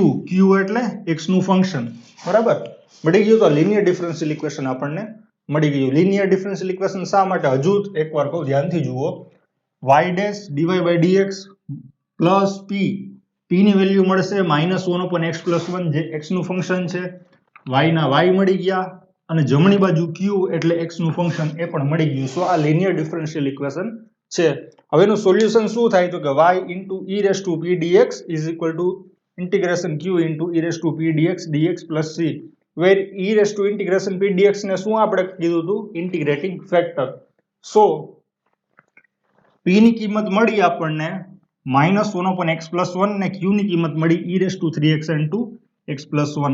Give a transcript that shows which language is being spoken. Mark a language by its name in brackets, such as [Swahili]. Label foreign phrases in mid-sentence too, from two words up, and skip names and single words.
[Gujarati] q એટલે x નું ફંક્શન. બરાબર. મળી ગયું. તો લિનિયર ડિફરન્શિયલ ઇક્વેશન આપણને મળી ગયું. લિનિયર ડિફરન્શિયલ ઇક્વેશન શા માટે? હજુ એકવાર કહું ધ્યાનથી જુઓ. [English] y dash dy by dx plus p. [Gujarati] p ની વેલ્યુ મળશે [English] -1 upon x plus 1 [Gujarati] જે x નું ફંક્શન છે. y ના y મળી ગયા અને જમણી બાજુ q એટલે x નું ફંક્શન એ પણ મળી ગયું. સો આ લિનિયર ડિફરન્શિયલ ઇક્વેશન છે. હવે એનું સોલ્યુશન શું થાય? તો કે [English] y into e raise to p dx is equal to integration q into e raise to p dx dx plus c. where e raise to integration p dx [Gujarati] ને શું આપણે કીધું હતું? [English] integrating factor. [Gujarati] સો p ની કિંમત મળી આપણને [English] -1 upon x plus 1 [Gujarati] ને q ની કિંમત મળી [English] e raise to 3x into x plus 1.